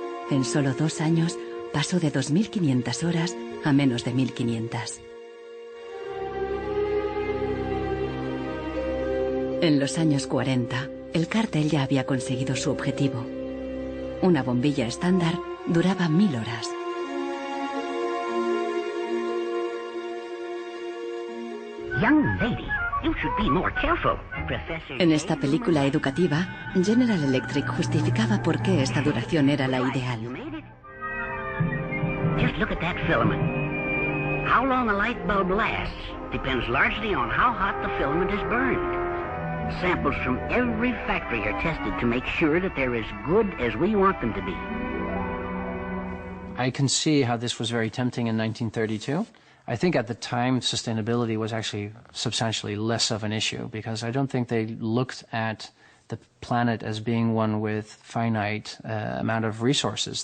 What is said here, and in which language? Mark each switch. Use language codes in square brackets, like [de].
[es] En solo 2 años pasó de 2.500 horas a menos de 1.500. En los años 40, el cartel ya había conseguido su objetivo. Una bombilla estándar duraba 1000 horas. [en] Young lady, you should be more careful. [es] En esta película educativa, General Electric justificaba por qué esta duración era la ideal. [en] Just look at that filament. How long a light bulb lasts depends largely on how hot the filament is burned. Samples from every factory are tested to make sure that they're as good as we want them to be. I can see how this was very tempting in 1932. I think at the time sustainability was actually substantially less of an issue because I don't think they looked at the planet as being one with finite amount of resources.